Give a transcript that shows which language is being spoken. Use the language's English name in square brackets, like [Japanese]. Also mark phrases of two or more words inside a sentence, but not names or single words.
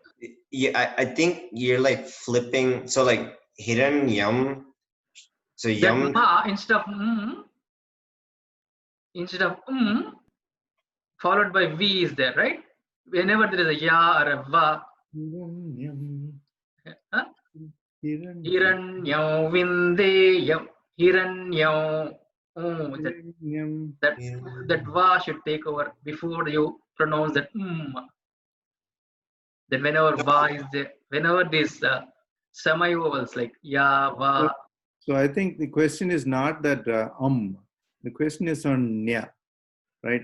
[English] Yeah, I think you're like flipping. So like hiranyam. So that [Sanskrit] yam. [English] Ma instead of followed by V is there, right? Whenever there is a Ya or a Va, [Sanskrit] Hiranyam. huh? Hiranyam Vindeyam. Hiranyam. Oh, Hiranyam. [English] that va should take over before you pronounce that. Then whenever va is there, whenever these semi-vowels like ya, va. So I think the question is not that the question is on nya, right?